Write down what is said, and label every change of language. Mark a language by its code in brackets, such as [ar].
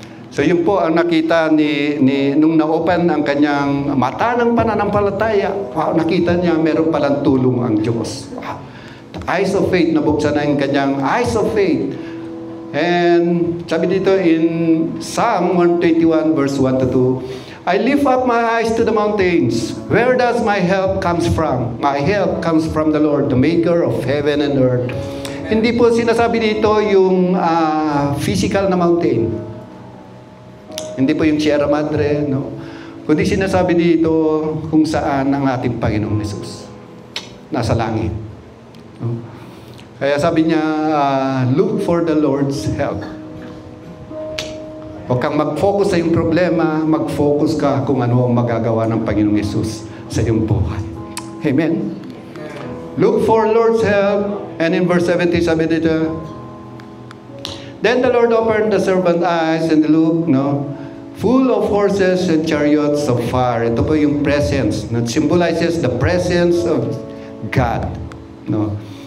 [tl] So yun po ang nakita nung na-open ang kanyang mata ng pananampalataya. Wow, nakita niya meron palang tulong ang Diyos. [en] Wow. The eyes of faith, [tl] nabuksan na yung kanyang [en] eyes of faith. And [tl] sabi dito [en] in Psalm 121 verse 1 to 2, I lift up my eyes to the mountains. Where does my help comes from? My help comes from the Lord, the maker of heaven and earth. [tl] Hindi po sinasabi dito yung physical na mountain. Hindi po yung Sierra Madre, no? Kundi sinasabi dito kung saan ang ating Panginoong Hesus. Nasa langit. No? Kaya sabi niya, [en] look for the Lord's help. [tl] Huwag kang mag-focus sa iyong problema, mag-focus ka kung ano ang magagawa ng Panginoong Hesus sa iyong buhay. [en] Amen? Look for Lord's help. And in verse 70, [tl] sabi dito, [en] then the Lord opened the servant's eyes and looked, no, full of horses and chariots of fire. [tl] Ito po yung [en] presence. That symbolizes the presence of God. No?